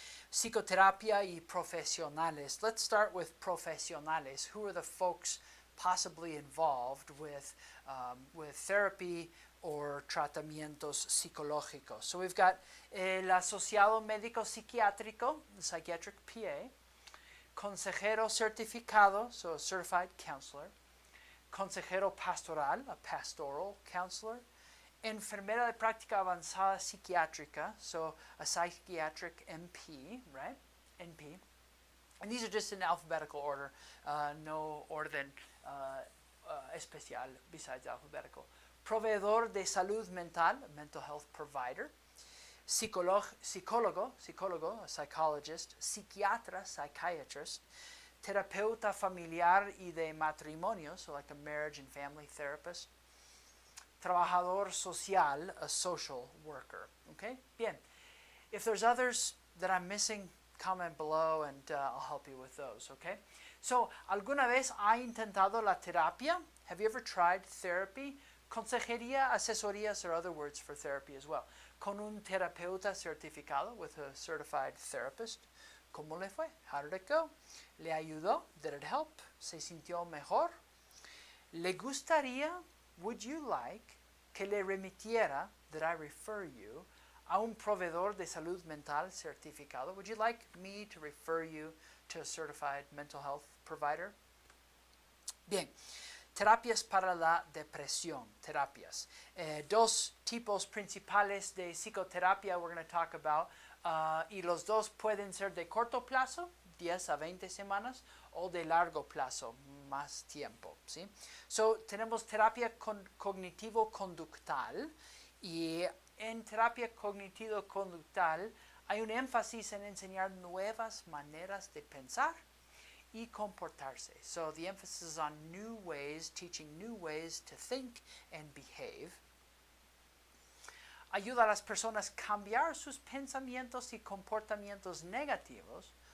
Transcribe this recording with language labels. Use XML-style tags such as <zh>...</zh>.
<es>Psicoterapia y profesionales.</es> <en>Let's start with profesionales. Who are the folks possibly involved with therapy or</en> <es>tratamientos psicológicos?</es> <en>So we've got</en> <es>el asociado médico psiquiátrico,</es> <en>the psychiatric PA,</en> <es>consejero certificado,</es> <en>so a certified counselor,</en> <es>consejero pastoral,</es> <en>a pastoral counselor,</en> <es>enfermera de práctica avanzada psiquiátrica,</es> <en>so a psychiatric NP, right? NP. And these are just in alphabetical order,</en> <es>no orden especial</es> <en>besides alphabetical.</en> <es>Proveedor de salud mental,</es> <en>mental health provider. Psicólogo, a psychologist. Psiquiatra, psychiatrist.</en> <es>Terapeuta familiar y de matrimonio,</es> <en>so like a marriage and family therapist.</en> <es>Trabajador social,</es> <en>a social worker. Okay? Bien. If there's others that I'm missing, comment below and I'll help you with those, okay?</en> <es>So, ¿alguna vez ha intentado la terapia?</es> <en>Have you ever tried therapy? Consejería, asesorías are other words for therapy as well.</en> <es>Con un terapeuta certificado,</es> <en>with a certified therapist.</en> <es>¿Cómo le fue?</es> <en>How did it go?</en> <es>¿Le ayudó?</es> <en>Did it help?</en> <es>¿Se sintió mejor? ¿Le gustaría,</es> <en>would you like,</en> <es>que le remitiera,</es> <en>that I refer you,</en> <es>a un proveedor de salud mental certificado?</es> <en>Would you like me to refer you to a certified mental health provider?</en> <es>Bien. Terapias para la depresión. Terapias. Dos tipos principales de psicoterapia</es> <en>we're going to talk about.</en> <es>Y los dos pueden ser de corto plazo, 10 a 20 semanas, o de largo plazo, más tiempo. ¿Sí? So, tenemos terapia cognitivo-conductal. Y en terapia cognitivo-conductal hay un énfasis en enseñar nuevas maneras de pensar y comportarse.</es> <en>So the emphasis is on new ways, teaching new ways to think and behave.</en> <es>Ayuda a las personas a cambiar sus pensamientos y comportamientos negativos.</es>